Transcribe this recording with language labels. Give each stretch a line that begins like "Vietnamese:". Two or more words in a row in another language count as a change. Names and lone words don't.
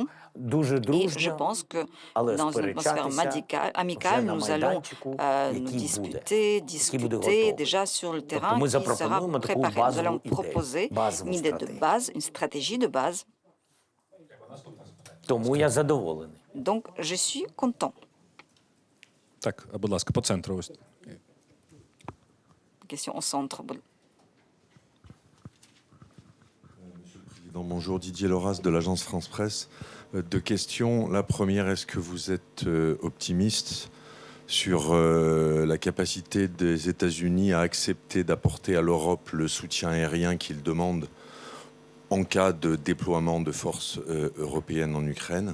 French: Et je pense que dans une atmosphère amicale, nous allons nous discuter déjà sur le terrain qui sera préparé. Nous allons proposer une idée de base, une stratégie de base. Donc, je suis content.
Ukrainian: Так, будь ласка, по центру ось.
French: Question au centre. Monsieur le Président, bonjour, Didier Loras de l'agence France Presse. Deux questions. La première, est-ce que vous êtes optimiste sur la capacité des États-Unis à accepter d'apporter à l'Europe le soutien aérien qu'ils demandent en cas de déploiement de forces européennes en Ukraine?